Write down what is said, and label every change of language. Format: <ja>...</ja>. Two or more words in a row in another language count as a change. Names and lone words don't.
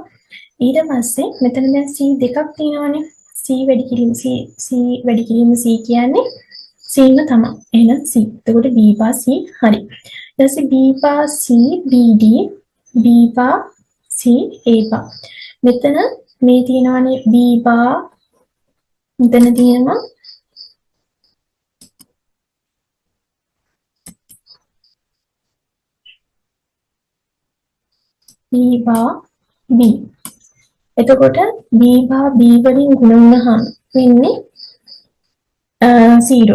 <si>ඊට පස්සේ මෙතන දැන් C දෙකක් තියෙනවානේ. C වැඩි කිරීම C කියන්නේ C ම තමයි. එහෙනම් C. එතකොට B bar C හරි. ඊට පස්සේ B bar C BD B bar C A bar. මෙතන මේ තියෙනවානේ B bar මෙතන තියෙනවා B bar B. එතකොට B bar B වලින් ගුණ වුණාම වෙන්නේ 0.</si>